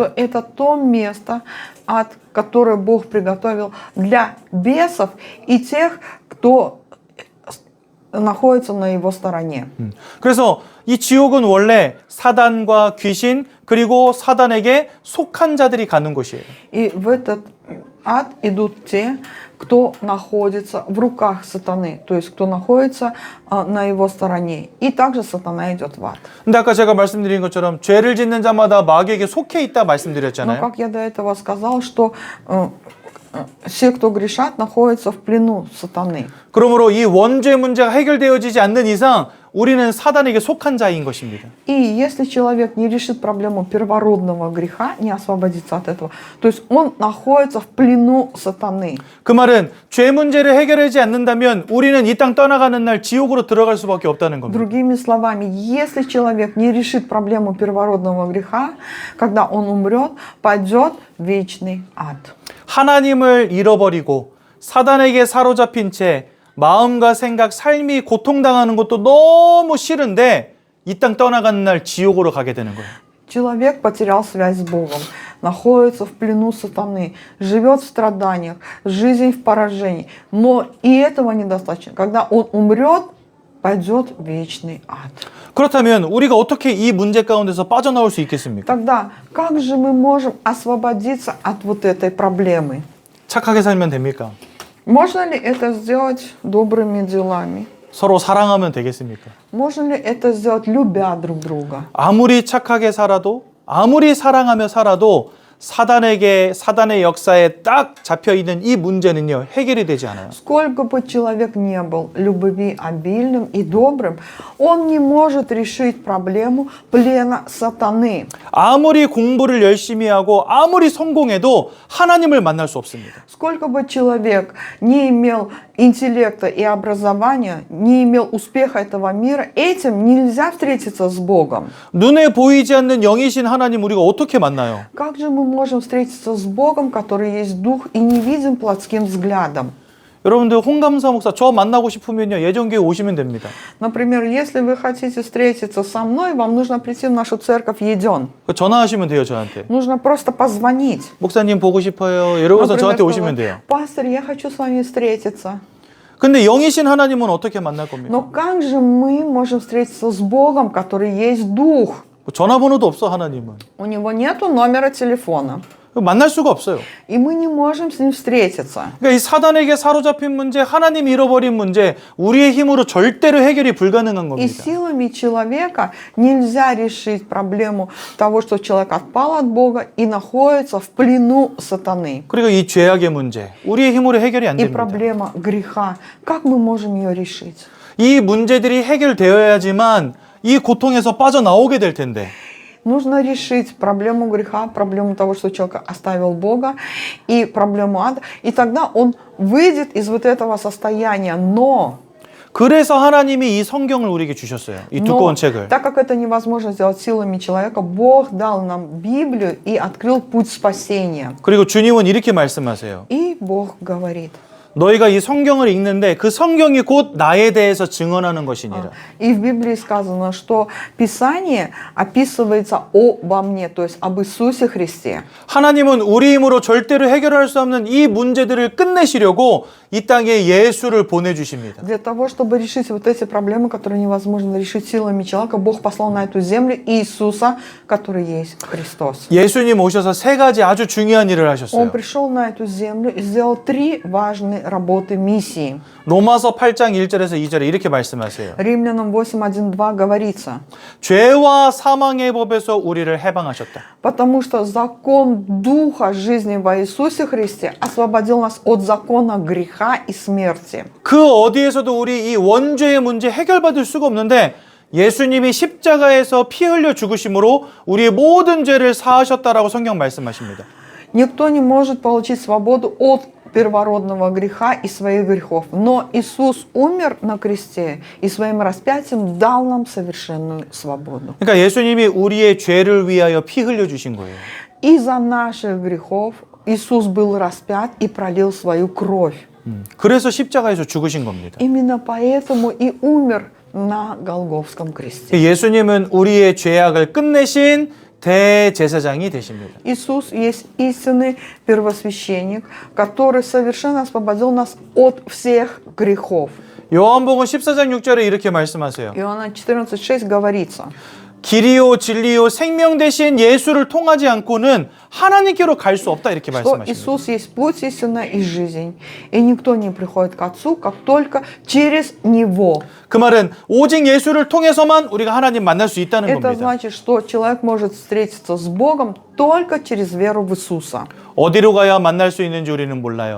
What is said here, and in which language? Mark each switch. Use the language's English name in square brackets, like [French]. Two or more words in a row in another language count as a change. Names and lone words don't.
[Russian] что это то место, ад, которое Бог приготовил для бесов и тех, кто находится на его стороне. [Korean] 그래서 이 지옥은 원래 사단과 귀신 그리고 사단에게 속한 자들이 가는 곳이에요. [Russian] И в этот ад идут те, кто находится в руках сатаны, то есть кто находится на его стороне. И также сатана идет в ад. [Korean] 근데 아까 제가 말씀드린 것처럼 죄를 짓는 자마다 마귀에게 속해 있다 [Russian] Но [Korean] 말씀드렸잖아요. [Russian] как я до этого сказал, что все, кто грешат, находятся в плену сатаны. [Korean] 그러므로 이 원죄 문제가 해결되어지지 않는 이상 우리는 사단에게 속한 자인 것입니다. [Russian] И если человек не решит проблему первородного греха, не освободится от этого, то есть он находится в плену сатаны. [Korean] 그 말은 죄 문제를 해결하지 않는다면 우리는 이 땅 떠나가는 날 지옥으로 들어갈 수밖에 없다는 겁니다. [Russian] Другими словами, если человек не решит проблему первородного греха, когда он умрет, пойдет в вечный ад. [Korean] 하나님을 잃어버리고 사단에게 사로잡힌 채 마음과 생각, 삶이 고통당하는 것도 너무 싫은데 이 땅 떠나가는 날 지옥으로 가게 되는 거예요. [Russian] Человек потерял связь с Богом, находится в плену сатаны, живет в страданиях, жизнь в поражении. Но и этого недостаточно. Когда он умрет, пойдет в вечный ад. [Korean] 그렇다면 우리가 어떻게 이 문제 가운데서 빠져나올 수 있겠습니까? [Russian] Тогда как же мы можем освободиться от вот этой проблемы? [Korean] 착하게 살면 됩니까? [Russian] Можно ли это сделать добрыми делами? [Korean] 서로 사랑하면 되겠습니까? [Russian] Можно ли это сделать, любя друг друга? [Korean] 아무리 착하게 살아도 아무리 사랑하며 살아도 사단의 역사에 딱 잡혀있는 이 문제는요 해결이 되지 않아요. [Russian] Сколько бы человек не был любви обильным и добрым, он не может решить проблему плена сатаны. [Korean] 아무리 공부를 열심히 하고 아무리 성공해도 하나님을 만날 수 없습니다. [Russian] Сколько бы человек не имел интеллекта и образования, не имел успеха этого мира, этим нельзя встретиться с Богом. [Korean] 눈에 보이지 않는 영이신 하나님 우리가 어떻게 만나요? [Russian] Как же мы можем встретиться с Богом, который есть Дух, и не видим плотским взглядом? [Korean] 여러분들 홍감사 목사 저 만나고 싶으면요 예전교회 오시면 됩니다. [Russian] Например, если вы хотите встретиться со мной, вам нужно прийти в нашу церковь Еден. [Korean] 전화하시면 돼요 저한테. [Russian] Нужно просто позвонить. [Korean] 목사님 보고 싶어요. 이러고서 저한테 오시면 돼요. [Russian] Пастор, я хочу с вами встретиться. [Korean] 근데 영이신 하나님은 어떻게 만날 겁니까? [Russian] Но как же мы можем встретиться с Богом, который есть Дух? [Korean] 전화번호도 없어 하나님은. [Russian] У него нету номера телефона. [Korean] 만날 수가 없어요. [Russian] И мы не можем с ним встретиться. [Korean] 그러니까 이 사단에게 사로잡힌 문제, 하나님 잃어버린 문제, 우리의 힘으로 절대로 해결이 불가능한 [Russian] И [Korean] 겁니다. [Russian] силами человека нельзя решить проблему того, что человек отпал от Бога и находится в плену сатаны. [Korean] 그리고 이 죄악의 문제, 우리의 힘으로 해결이 안 [Russian] И [Korean] 됩니다. [Russian] проблема греха. Как мы можем ее решить? [Korean] 이 문제들이 해결되어야지만 이 고통에서 빠져나오게 될 텐데 [Russian] Нужно решить проблему греха, проблему того, что человек оставил Бога, и проблему ада. И тогда он выйдет из вот этого состояния. Но [Korean] 그래서 하나님이 이 성경을 우리에게 주셨어요. 이 두꺼운 책을. [Russian] так как это невозможно сделать силами человека, Бог дал нам Библию и открыл путь спасения. [Korean] 그리고 주님은 이렇게 말씀하세요. [Russian] И Бог говорит: [Korean] 너희가 이 성경을 읽는데 그 성경이 곧 나에 대해서 증언하는 것이니라. [Russian] И в Библии сказано, что Писание описывается обо мне, то есть об Иисусе Христе. [Korean] 하나님은 우리 힘으로 절대로 해결할 수 없는 이 문제들을 끝내시려고 이 땅에 예수를 보내주십니다. [Russian] Для того, чтобы решить вот эти проблемы, которые невозможно решить силами человека, Бог послал на эту землю Иисуса, который есть Христос. [Korean] 예수님 오셔서 세 가지 아주 중요한 일을 [Russian] Он [Korean] 하셨어요. [Russian] пришел на эту землю и сделал 3 важные работы миссии. [Korean] 로마서 8장 1절에서 2절에 이렇게 말씀하세요. [Russian] Римлянам 8:1-2 говорится: [Korean] 죄와 사망의 법에서 우리를 해방하셨다. [Russian] потому что закон Духа жизни во Иисусе Христе освободил нас от закона греха и смерти. [Korean] 그 어디에서도 우리 이 원죄의 문제 해결받을 수가 없는데 예수님이 십자가에서 피 흘려 죽으심으로 우리의 모든 죄를 사하셨다라고 성경 말씀하십니다. [Russian] Никто не может получить свободу от первородного греха и своих грехов. Но Иисус умер на кресте и своим распятием дал нам совершенную свободу. [Korean] 그러니까 예수님이 우리의 죄를 위하여 피 흘려 주신 거예요. [Russian] Из-за наших грехов Иисус был распят и пролил свою кровь. [Korean] 그래서 십자가에서 죽으신 겁니다. [Russian] Именно поэтому и умер на Голгофском кресте. [Korean] 예수님은 우리의 죄악을 끝내신 대제사장이 되십니다. [Russian] Иисус есть истинный первосвященник, который совершенно освободил нас от всех грехов. [Korean] 요한복음 14장 6절에 이렇게 말씀하세요. [Russian] Иоанна 14:6 говорится: [Korean] 길이요 진리요 생명 되신 예수를 통하지 않고는 하나님께로 갈 수 없다 이렇게 [Russian] что [Korean] 말씀하십니다. [Russian] Иисус есть путь, истина и жизнь, и никто не приходит к Отцу, как только через Него. [Korean] 그 말은 오직 예수를 통해서만 우리가 하나님 만날 수 있다는 [Russian] Это [Korean] 겁니다. [Russian] значит, что человек может встретиться с Богом только через веру в Иисуса. [Korean] 어디로 가야 만날 수 있는지 우리는 몰라요.